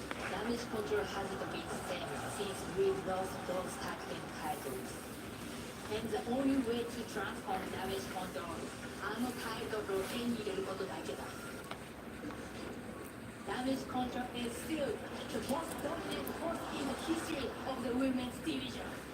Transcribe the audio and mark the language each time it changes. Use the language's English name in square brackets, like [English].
[English] Damage Control hasn't been the same since we lost those tag team titles. And the only way to transform Damage Control, [Japanese] あのタイトルを手に入れることだけだ。 [English] Damage Control is still the most dominant force in the history of the women's division.